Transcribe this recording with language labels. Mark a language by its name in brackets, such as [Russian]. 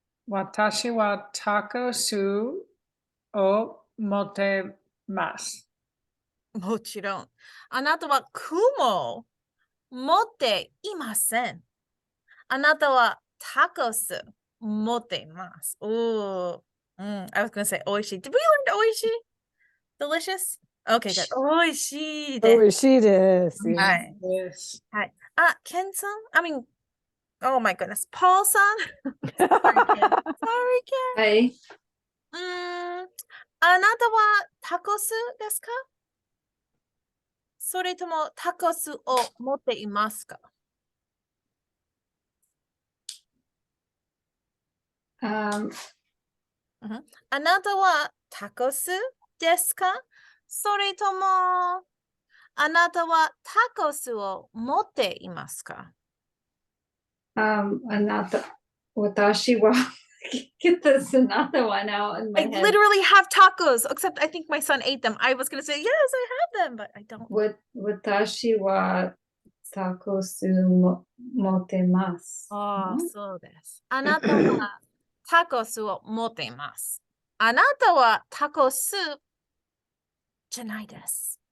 [Japanese] Watashi wa taco su o motemasu. もちろん。あなたは雲持っていません。あなたはタコス持っています。 [English] Ooh. I was going to say [Japanese] おいしい。 [English] Did we learn おいしい? Delicious? Okay, good. おいしいです。 [Japanese] Oishii desu. はい。 [English] Yes. [Japanese] はい。あ、ケンさん [English] I mean, oh my goodness. [Japanese] Paul さん [English] Sorry, Ken. Sorry, Ken. [Japanese] はい。あなたはタコスですか？それともタコスを持っていますか？あなたはタコスですか？それともあなたはタコスを持っていますか？あなた、私は [English] get this another one out in my I head. literally have tacos, except I think my son ate them. I was going to say, yes, I have them, but I don't. [Japanese] 私はタコス持ってます。ああ、そうです。あなたはタコスを持っています。あなたはタコスじゃないです。